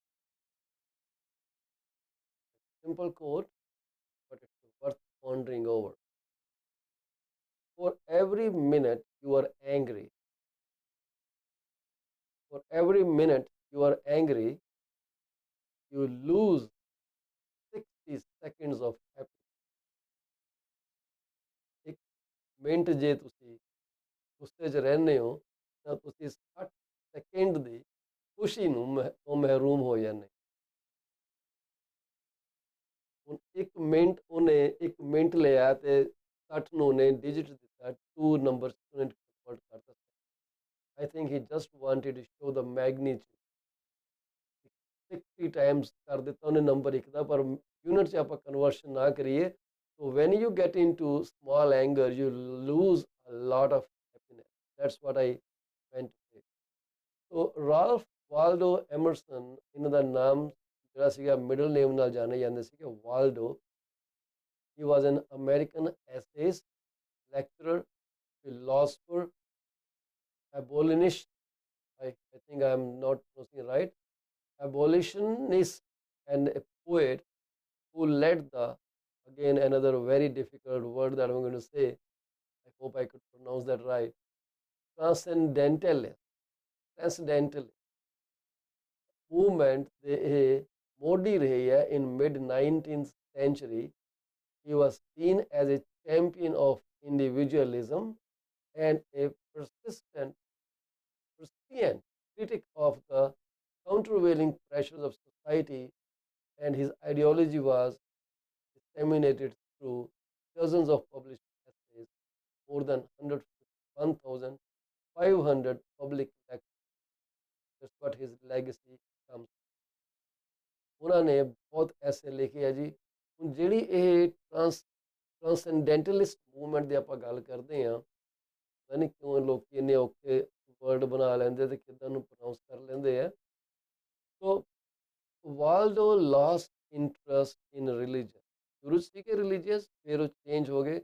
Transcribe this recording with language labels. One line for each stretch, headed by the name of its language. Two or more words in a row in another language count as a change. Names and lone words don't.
English: Simple quote, but it's worth pondering over. For every minute you are angry, for every minute you are angry, you lose 60 seconds of happiness.
Punjabi: ਇੱਕ ਮਿੰਟ ਜੇ ਤੁਸੀਂ ਗੁੱਸੇ 'ਚ ਰਹਿੰਦੇ ਹੋ ਤਾਂ ਤੁਸੀਂ 60 ਸੈਕਿੰਡ ਦੀ ਖੁਸ਼ੀ ਤੋਂ ਮਹਿਰੂਮ ਹੋ ਜਾਂਦੇ। ਹੁਣ ਇੱਕ ਮਿੰਟ ਲਿਆ ਤੇ 60 ਨੂੰ ਉਹਨੇ ਡਿਜਿਟ ਦਿੱਤਾ, 2 ਨੰਬਰ ਉਹਨੇ ਕਨਵਰਟ ਕਰਤਾ।
English: I think he just wanted to show the magnitude.
Punjabi: 60 times ਕਰ ਦਿੱਤਾ ਉਹਨੇ ਨੰਬਰ ਇੱਕ ਦਾ, ਪਰ ਯੂਨਿਟ 'ਚ ਆਪਾਂ ਕਨਵਰਸ਼ਨ ਨਾ ਕਰੀਏ।
English: So when you get into small anger, you lose a lot of happiness. That's what I meant to say. So Ralph Waldo Emerson,
Punjabi: ਇਹਨਾਂ ਦਾ ਨਾਮ ਜਿਹੜਾ ਸੀਗਾ
English: middle name
Punjabi: ਨਾਲ ਜਾਣੇ ਜਾਂਦੇ ਸੀਗੇ, ਵਾਲਡੋ।
English: He was an American essayist, lecturer, philosopher, abolitionist. I think I'm not pronouncing it right. Abolitionist and a poet who led the, again another very difficult word that I'm going to say, I hope I could pronounce that right, transcendentalist movement
Punjabi: ਦੇ ਇਹ ਮੋਢੀ ਰਹੇ ਹੈ
English: in mid 19th century. He was seen as a champion of individualism and a prescient critic of the countervailing pressures of society, and his ideology was disseminated through dozens of published essays, more than 1,500 public lectures. That's what his legacy comes.
Punjabi: ਉਹਨਾਂ ਨੇ ਬਹੁਤ ਐਸੇ ਲਿਖੇ ਹੈ ਜੀ। ਹੁਣ ਜਿਹੜੀ ਇਹ
English: transcendentalist movement
Punjabi: ਦੀ ਆਪਾਂ ਗੱਲ ਕਰਦੇ ਹਾਂ, ਪਤਾ ਨਹੀਂ ਕਿਉਂ ਲੋਕ ਇੰਨੇ ਔਖੇ ਵਰਡ ਬਣਾ ਲੈਂਦੇ ਤੇ ਕਿੱਦਾਂ ਨੂੰ ਪ੍ਰੋਨਾਊਂਸ ਕਰ ਲੈਂਦੇ ਆ।
English: so Waldo lost interest in religion,
Punjabi: ਸ਼ੁਰੂ ਸੀਗੇ ਰਿਲੀਜੀਅਸ, ਫਿਰ ਉਹ ਚੇਂਜ ਹੋ ਗਏ।